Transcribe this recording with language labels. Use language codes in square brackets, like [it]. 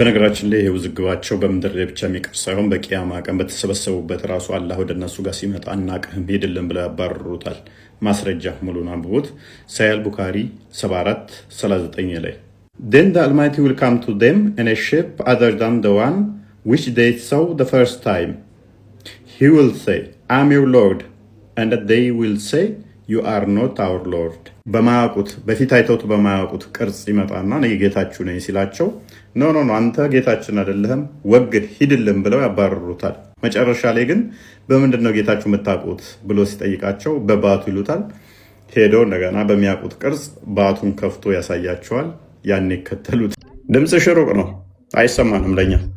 [am] በነገራችን ላይ ውዝግባቸው በምድር ላይ ብቻ የሚቀር ሳይሆን በቂያማ ቀን በተሰበሰቡበት ራሱ አላህ ወደ እነሱ ጋር ሲመጣ አናቅህም ሄድልን ብለው ያባርሩታል። ማስረጃ ሙሉን አንብቡት። ሳሂህ ቡኻሪ 74:39 ላይ [en] Then the Almighty will come to them in a shape other than the one which they saw the first time. He will say, I am your Lord. And they will say, You are not our Lord. [am] በማያውቁት በፊት አይተውት በማያውቁት ቅርጽ ይመጣና እኔ ጌታችሁ ነኝ ሲላቸው ኖ አንተ ጌታችን አይደለህም ወግድ ሂድልን ብለው ያባርሩታል። መጨረሻ ላይ ግን በምንድን ነው ጌታችሁ የምታውቁት ብሎ ሲጠይቃቸው በባቱ ይሉታል። ሄዶ እንደገና በሚያውቁት ቅርጽ ባቱን ከፍቶ ያሳያቸዋል። ያን ይከተሉት። ድምፅሽ ሩቅ ነው አይሰማንም ለኛ።